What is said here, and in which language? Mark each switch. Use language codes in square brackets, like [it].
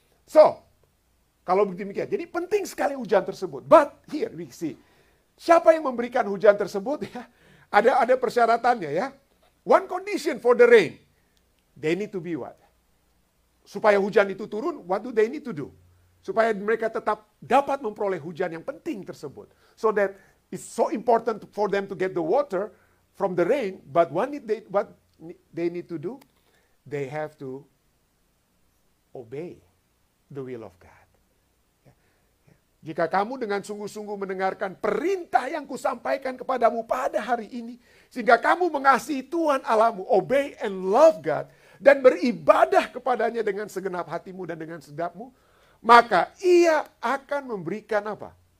[id] So, kalau demikian, jadi penting sekali hujan tersebut. [en] But here we see, [id] siapa yang memberikan hujan tersebut? Ya, ada persyaratannya, ya. [en] One condition for the rain, they need to be what? [id] Supaya hujan itu turun, [en] what do they need to do? [id] Supaya mereka tetap dapat memperoleh hujan yang penting tersebut. [en] So that it's so important for them to get the water from the rain, but what they need to do? They have to obey the will of God. [id] Jika kamu dengan sungguh-sungguh mendengarkan perintah yang kusampaikan kepadamu pada hari ini, sehingga kamu mengasihi Tuhan Allahmu, [en] obey and love God, [id] dan beribadah kepadanya dengan segenap hatimu dan dengan sedapmu, maka ia akan memberikan apa?